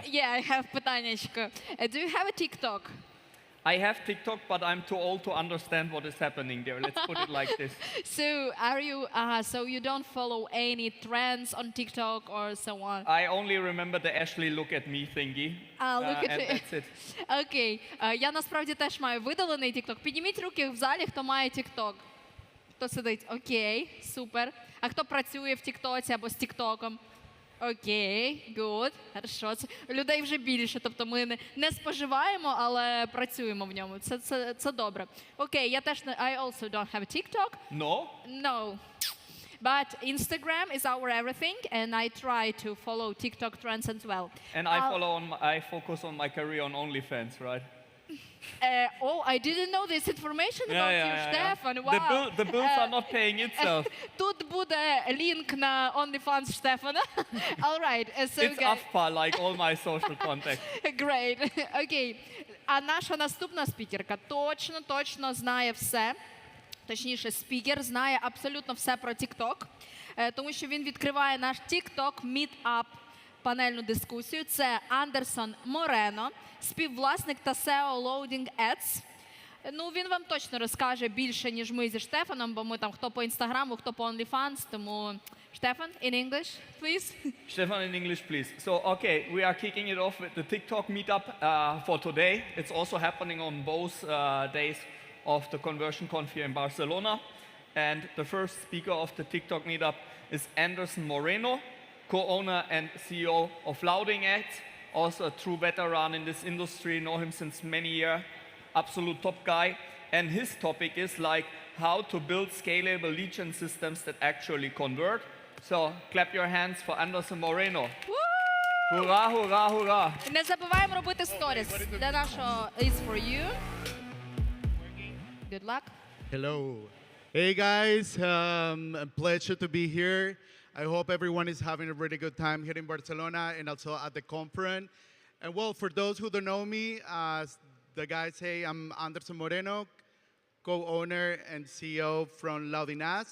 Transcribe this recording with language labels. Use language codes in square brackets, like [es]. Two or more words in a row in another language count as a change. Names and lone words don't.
[en] Yeah, I have питаннячко. Do you have a TikTok? I have TikTok, but I'm too old to understand what is happening there. Let's put it like this. So are you? So you don't follow any trends on TikTok or so on? I only remember the Ashley look at me thingy. Look at and me. that's it. [uk] Окей. Я насправді теж маю видалений TikTok. Підніміть руки в залі, хто має TikTok. Хто сидить? Окей, супер. А хто працює в TikTok або з TikTokом? Окей, good, хорошо. Це людей вже більше, тобто ми не споживаємо, але працюємо в ньому. Це добре. Окей, я теж [en] I also don't have a TikTok. No? No. But Instagram is our everything, and I try to follow TikTok trends as well. And I focus on my career on OnlyFans, right? Oh, I didn't know this information about you, Stefan. Wow. The bills are not paying itself. [uk] Тут буде лінк на OnlyFans Стефана. [en] All right. So It's AFPA, like all my social contacts. Great. [uk] Окей. А наша наступна спікерка точно знає все. Точніше, спікер знає абсолютно все про TikTok, тому що він відкриває наш TikTok Meetup панельну дискусію. Це Андерсон Морено, співвласник та SEO LoudingAds. Ну, він вам точно розкаже більше, ніж ми зі Штефаном, бо ми там хто по Інстаграму, хто по OnlyFans, тому Stefan, [en] in English, please. Stefan, in English, please. So, okay, we are kicking it off with the TikTok meetup for today. It's also happening on both days of the Conversion Conf here in Barcelona. And the first speaker of the TikTok meetup is Anderson Moreno, co-owner and CEO of LoudingAds, also a true veteran in this industry, know him since many years, absolute top guy. And his topic is like how to build scalable lead gen systems that actually convert. So clap your hands for Anderson Moreno. Hurrah, hurrah, hurrah. [uk] Не забуваємо робити сторіс. Для нашого [en] is for you. Good luck. Hello. Hey guys, a pleasure to be here. I hope everyone is having a really good time here in Barcelona and also at the conference. And well, for those who don't know me, as the guys say, I'm Anderson Moreno, co-owner and CEO from LoudingAds.